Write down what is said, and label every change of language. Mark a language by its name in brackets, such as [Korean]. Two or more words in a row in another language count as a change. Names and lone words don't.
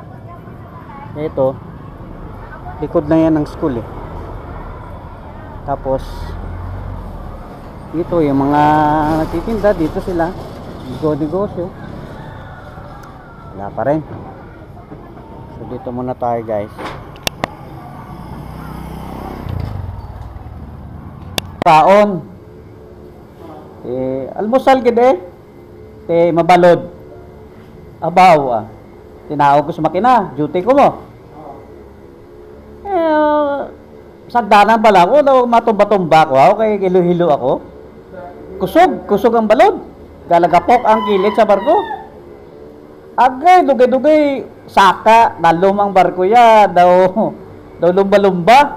[Filipino] Ito likod na yan ng school Tapos dito yung mga nagtitinda, dito sila negosyo. Wala pa rin. So dito muna tayo guys. [Hiligaynon] Kaon almusal gid mabalod abaw tinawag ko sa makina, duty ko mo sagdanan pala ako daw matumba-tumba ko kay hilo-hilo ako, kusog ang balod, galagapok ang kilid sa barko, agay dugay-dugay saka dalom ang barko ya daw lumba-lumba.